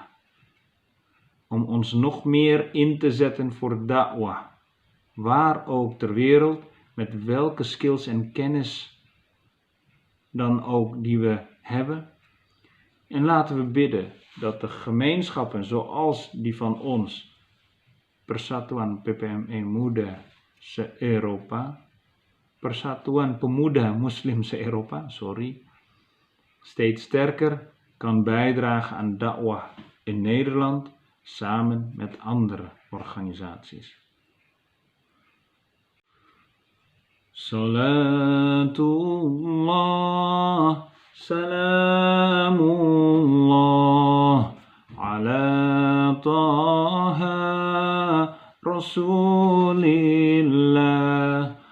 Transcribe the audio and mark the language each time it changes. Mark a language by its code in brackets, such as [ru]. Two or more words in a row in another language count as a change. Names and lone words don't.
[nl] Om ons nog meer in te zetten voor da'wah, waar ook ter wereld, met welke skills en kennis dan ook die we hebben. En laten we bidden dat de gemeenschappen zoals die van ons, Persatuan PPME Muda se-Eropa, Persatuan Pemuda Muslim se-Eropa, steeds sterker kan bijdragen aan da'wah in Nederland samen met andere organisaties. [ar] صلاة الله، سلام الله، على طه رسول الله.